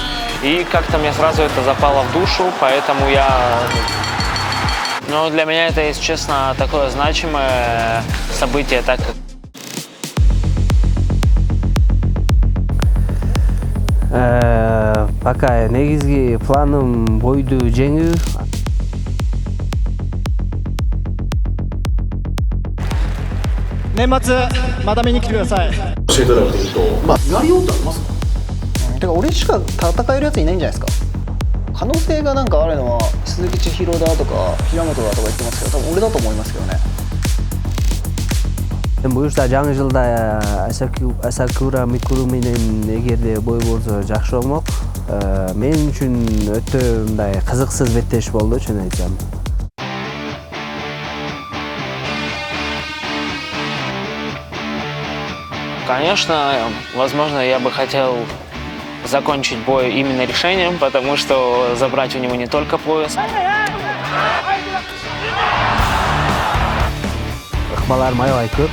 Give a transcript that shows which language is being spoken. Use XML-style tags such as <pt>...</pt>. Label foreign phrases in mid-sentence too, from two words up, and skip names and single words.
<ru>И как-то мне сразу это запало в душу, поэтому Но для меня это, если честно, такое значимое событие, так как...</ru> <ky>Пока негизги планым бойду жеңүү.</ky> <ja>年末また見に来てください。教えていただくというと、やりようってありますか？てか俺しか戦えるやついないんじゃないですか。可能性がなんかあるのは鈴木千尋だとか平本だとか言ってますけど、多分俺だと思いますけどね。</ja> <ky>буюрса жаңы жылда Асакура Микуру менен эгерде бой болсо жакшы болмок. Мен үчүн өтө мындай кызыксыз беттеш болду, чын айтсам.</ky> <ru>Конечно, возможно, я бы хотел закончить бой именно решением, потому что забрать у него не только пояс.</ru> <ky>Ыкмаларым аябай көп.</ky>